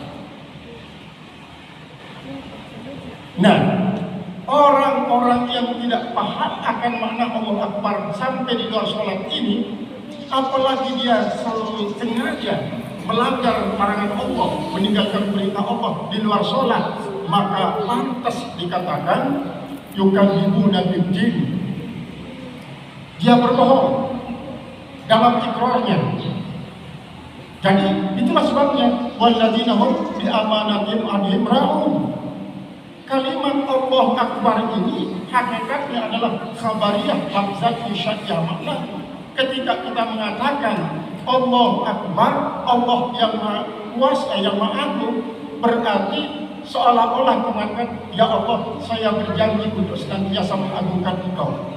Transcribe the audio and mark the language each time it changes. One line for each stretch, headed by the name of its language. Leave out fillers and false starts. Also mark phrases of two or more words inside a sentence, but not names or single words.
Indonesian: Nah, orang-orang yang tidak paham akan makna Allah Akbar sampai di luar sholat ini, apalagi dia selalu sengaja melanggar larangan Allah, meninggalkan perintah Allah di luar sholat, maka pantas dikatakan
Arabic: يكذبون بالدين.
Indonesian: Dia berbohong dalam ikrarnya. Jadi itulah sebabnya
Arabic: والذين هم بأمانات عهدهم راعون.
Indonesian: Kalimat Allah Akbar ini hakikatnya adalah
Arabic: خبرية لفظا إنشائية معنى.
Indonesian: Ketika kita mengatakan Allah Akbar, Allah yang maha kuasa, yang maha agung, berarti seolah-olah mengatakan, ya Allah, saya berjanji untuk senantiasa mengagungkan Engkau.